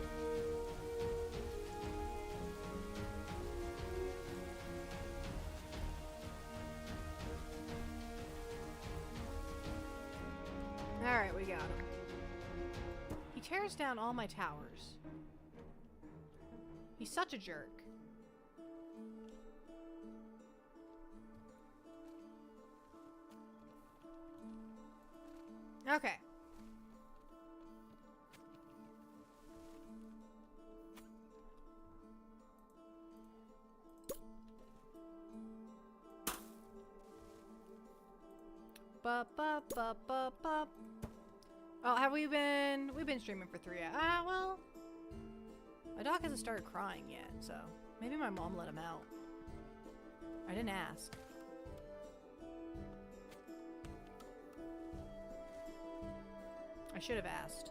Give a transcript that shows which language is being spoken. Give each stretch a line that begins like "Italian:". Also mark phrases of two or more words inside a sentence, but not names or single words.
English: All right, we got him. He tears down all my towers. He's such a jerk. Okay. Ba ba ba ba ba. Oh, have we been? We've been streaming for 3 hours. Ah, well. My dog hasn't started crying yet, so maybe my mom let him out. I didn't ask. I should have asked.